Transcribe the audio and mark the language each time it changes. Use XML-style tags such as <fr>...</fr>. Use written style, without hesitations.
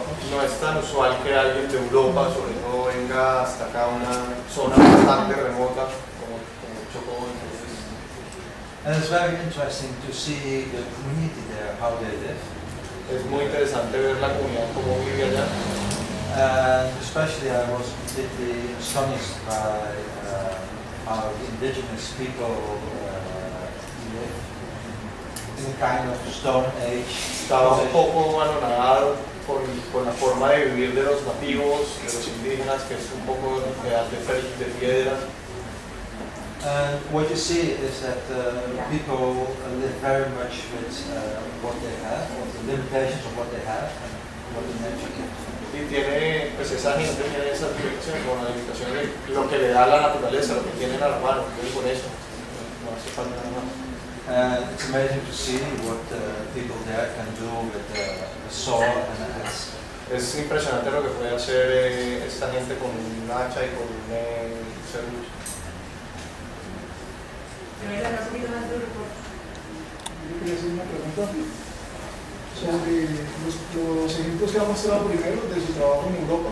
<es>No es tan usual que alguien de Europa, sobre todo, venga hasta acá a una zona bastante remota como Chocó.</es> <en>And it's very interesting to see the community there, how they live.</en> <es>Es muy interesante ver la comunidad como vive allá.</es> <en>And especially I was completely astonished by how the indigenous people live. In a kind of stone age.</en> <es>Estaba un poco anonadado con la forma de vivir de los nativos, de los indígenas, que es un poco de piedra.</es> <en>And what you see is that people live very much with what they have, or the limitations of what they have, and what the nature can do.</en> <es>Y tiene, pues esa gente tiene esa dirección con la limitación de lo que le da la naturaleza, lo que tiene a la mano, es por eso. No hace falta nada más.</es> <en>It's amazing to see what people there can do with the saw and the axe.</en> <es>Es impresionante lo que puede hacer esta gente con un hacha y con un serrucho. ¿Quieres hacer una pregunta? Sobre los ejemplos que ha mostrado primero de su trabajo en Europa.</es>